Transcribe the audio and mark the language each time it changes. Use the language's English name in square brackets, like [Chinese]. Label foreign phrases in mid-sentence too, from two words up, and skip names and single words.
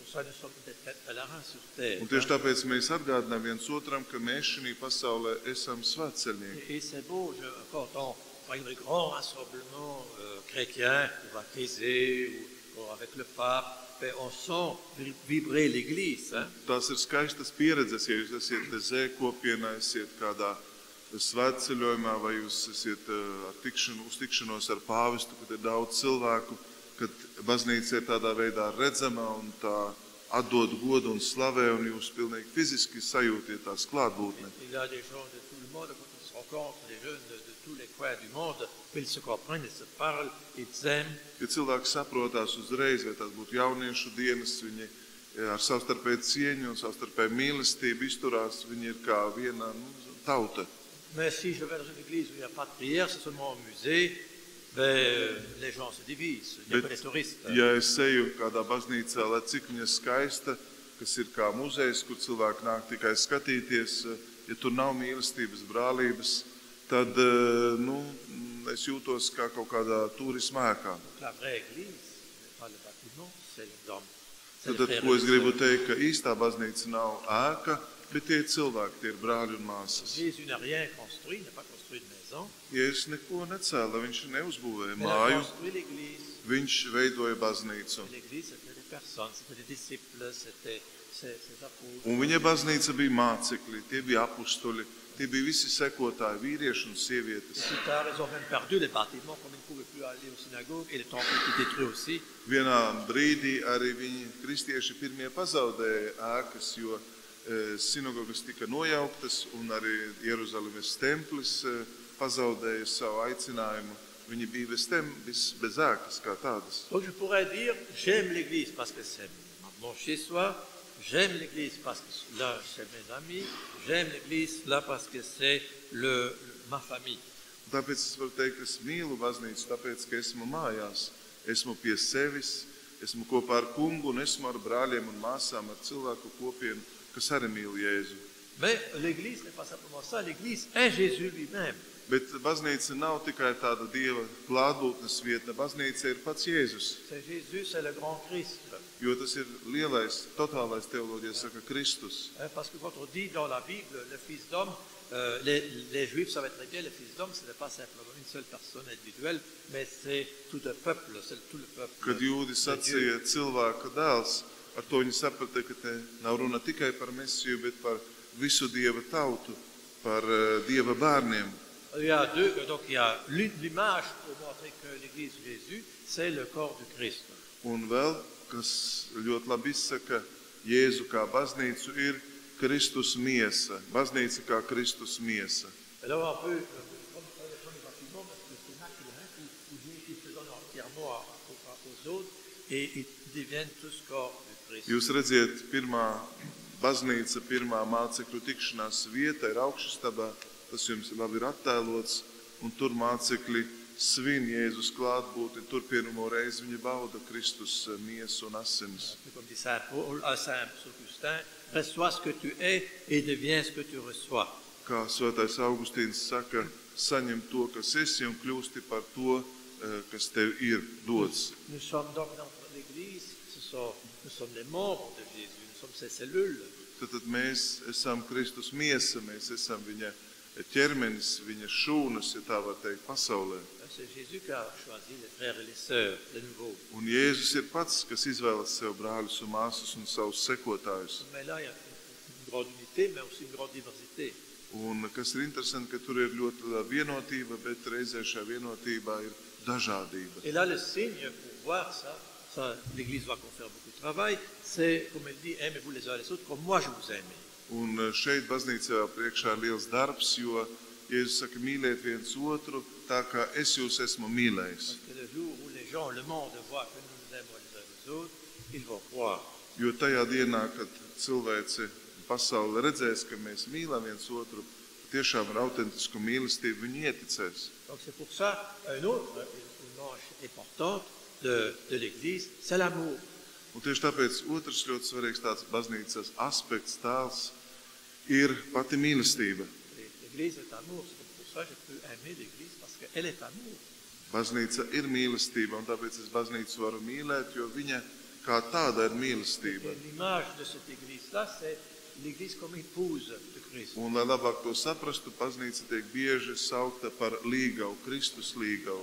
[Latvian] Un tieši tāpēc mēs atgādinām viens otram, ka mēs šī pasaulē esam svētceļnieki. [French] Par exemple, les grands rassemblements chrétiens, ou à Thésée, ou avec le pape, on sent vibrer l'Église. [Latvian] Tās ir skaistas pieredzes, ja jūs esat Thésē kopienā, esat kādā svētceļojumā, vai jūs esat uz tikšanos ar pāvestu, kad ir daudz cilvēku, kad baznīca ir tādā veidā redzama un tā atdod godu un slavē, un jūs pilnīgi fiziski sajūtiet tās klātbūtni. [French] Il y a des gens de tout le monde, quand ils se rencontrent, des jeunes de tous les coins du monde, ils se comprennent, ils se parlent, ils s'aiment. [Latvian] Ja cilvēki saprotās uzreiz, vai tās būtu jauniešu dienas, viņi ar savstarpēju cieņu un savstarpēju mīlestību izturās, viņi ir kā viena tauta. [French] Mais si je vais dans une église où il n'y a pas de prière, c'est seulement un musée, ben, les gens se divisent, il n'y a que les touristes. [Latvian] Ja es eju kādā baznīcā, lai cik viņa skaista, kas ir kā muzejs, kur cilvēki nāk tikai skatīties, ja tur nav mīlestības, brālības, tad es jūtos kā kaut kādā turisma ēkā. [French] La vraie église, pas le bâtiment, c'est l'homme. [Latvian] Tad, ko es gribu teikt, ka īstā baznīca nav ēka, bet tie cilvēki, tie ir brāļi un māsas. [French] Jésus n'a rien construit, il n'a pas construit de maison. [Latvian] Jēzus neko necēla, viņš neuzbūvēja [French] Il a [Latvian] māju, [French] construit l'église. [Latvian] viņš veidoja baznīcu. [French] L'église, c'était des personnes, c'était des disciples, c'était ses apôtres. [Latvian] Un viņa baznīca bija mācekļi, tie bija apustuļi, tie bija visi sekotāji, vīrieši un sievietes. [French] Plus tard, ils ont même perdu les bâtiments, comme ils ne pouvaient plus aller aux synagogues, et le temple était détruit aussi. [Latvian] Vienā brīdī arī viņi, kristieši, pirmie pazaudēja ēkas, jo sinagogas tika nojauktas un arī Jeruzalemes templis pazaudēja savu aicinājumu. Viņi bija bez ēkas kā tādas. [French] Donc je pourrais dire, j'aime l'église parce que c'est mon chez-soi, j'aime l'église parce que là, c'est mes amis, j'aime l'église là parce que c'est ma famille. [Latvian] Tāpēc es varu teikt, ka es mīlu baznīcu, tāpēc, ka esmu mājās, esmu pie sevis, esmu kopā ar kungu un esmu ar brāļiem un māsām, ar cilvēku kopienu, kas arī mīl Jēzu. [French] Mais l'église n'est pas simplement ça, l'église est Jésus lui-même. [Latvian] Bet baznīca nav tikai tāda Dieva klātbūtnes vieta, baznīca ir pats Jēzus. [French] C'est Jésus, c'est le grand Christ. [Latvian] Jo tas ir lielais, totālais teoloģija, saka Kristus. [French] Parce que quand on dit dans la Bible, le Fils d'homme, les Juifs savaient très bien, le Fils d'homme, ce n'est pas simplement une seule personne individuelle, mais c'est tout un peuple, c'est tout le peuple. [Latvian] Kad jūdi sacīja cilvēka dēls, ar to viņi saprata, ka te nav runa tikai par Mesiju, bet par visu Dieva tautu, par Dieva bērniem. [French] Il y a l'image pour montrer que l'Église de Jésus, c'est le corps du Christ. [Latvian] Un vēl, kas ļoti labi izsaka Jēzu kā baznīcu, ir Kristus miesa. Baznīca kā Kristus miesa. [French] Alors on peut prendre le premier bâtiment parce que c'est là où Jésus se donne entièrement aux autres et ils deviennent tous corps du Christ. [Latvian] Jūs redziet, pirmā baznīca, pirmā mācekļu tikšanās vieta ir augšstabā. Tas jums labi ir attēlots, un tur mācekļi svin Jēzus klātbūtni, tur pirmo reizi viņi bauda Kristus miesu un asinis. [French] Comme dit Saint Paul, Saint Augustin, reçois ce que tu es et deviens ce que tu reçois. [Latvian] Kā svētais Augustīns saka, saņem to, kas esi, un kļūsti par to, kas tev ir dots. [French] Nous sommes donc dans l'Église, nous sommes les membres de Jésus, nous sommes ses cellules. [Latvian] Tad mēs esam Kristus miesa, mēs esam viņa ķermenis, viņa šūnas, ja tā var teikt, pasaulē. [French] C'est Jésus qui a choisi les frères et les sœurs, de nouveau. [Latvian] Un Jēzus ir pats, kas izvēlas sev brāļus un māsas un savus sekotājus. [French] Mais là, il y a une grande unité, mais aussi une grande diversité. [Latvian] Un kas ir interesanti, ka tur ir ļoti liela vienotība, bet reizē šajā vienotībā ir dažādība. [French] Et là, le signe pour voir ça, l'Église va qu'on faire beaucoup de travail, c'est, comme elle dit, aimez-vous les uns les autres, comme moi je vous aime. [Latvian] Un šeit baznīcā priekšā ir liels darbs, jo Jēzus saka, mīliet viens otru, tā kā es jūs esmu mīlējis. [French] Parce que le jour où les gens, le monde voit que nous nous aimons les uns les autres, ils vont croire. [Latvian] Jo tajā dienā, kad cilvēce pasaule redzēs, ka mēs mīlam viens otru, tiešām ar autentisku mīlestību, viņi ieticēs. [French] Donc c'est pour ça, une manche importante de l'Église, c'est l'amour. [Latvian] Un tieši tāpēc otrs ļoti svarīgs tāds baznīcas aspekts, tēls, ir pati mīlestība. [French] L'Église est amour, c'est pour ça que je peux aimer l'Église, parce qu'elle est amour. [Latvian] Baznīca ir mīlestība, un tāpēc es baznīcu varu mīlēt, jo viņa kā tāda ir mīlestība. [French] Et l'image de cette Église-là, c'est l'Église comme épouse de Christ. [Latvian] Un, lai labāk to saprastu, baznīca tiek bieži saukta par līgavu, Kristus līgavu.